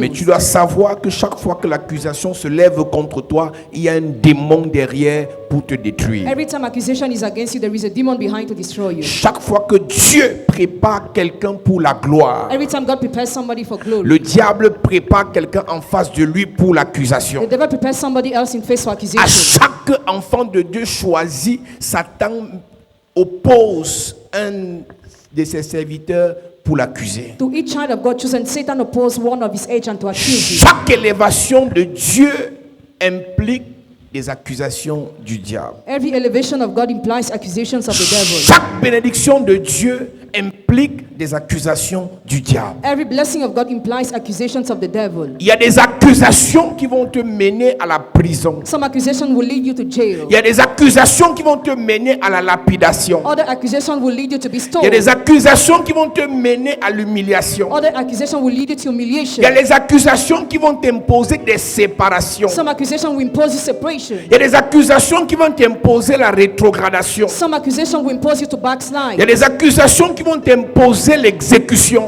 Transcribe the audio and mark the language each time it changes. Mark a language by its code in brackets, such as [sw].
[fr] Mais tu dois savoir que chaque fois que l'accusation se lève contre toi, il y a un démon derrière pour te détruire. [en] Every time accusation is against you, there is a demon behind to destroy you. [fr] Chaque fois que Dieu prépare quelqu'un pour la gloire, [en] Every time God prepares somebody for glory, [fr] le diable prépare quelqu'un en face de lui pour l'accusation. [en] the devil prepares somebody else in face for [fr] À [en] accusation. [fr] chaque enfant de Dieu choisi, Satan oppose un de ses serviteurs pour l'accuser. [en] To each child of God chosen, Satan opposed one of his agents to accuse you. [fr] Chaque élévation de Dieu implique des accusations du diable. [en] Every elevation of God implies accusations of the devil. [fr] Chaque bénédiction de Dieu implique des accusations du diable. [en] Every blessing of God implies accusations of the devil. [fr] Il y a des accusations qui vont te mener à la prison. [en] Some accusations will lead you to jail. [fr] Il y a des accusations qui vont te mener à la lapidation. [en] Other accusations will lead you to be [fr] Il y a [en] stoned. [fr] des accusations qui vont te mener à l'humiliation. [en] Other accusations will lead you to humiliation. [fr] Il y a des accusations qui vont t'imposer des séparations. [en] Some accusations will impose you separation. [fr] Il y a des accusations qui vont t'imposer la rétrogradation. [en] Some accusations will impose you to [fr] Il y a [en] backslide. [fr] des accusations qui vont t'imposer l'exécution,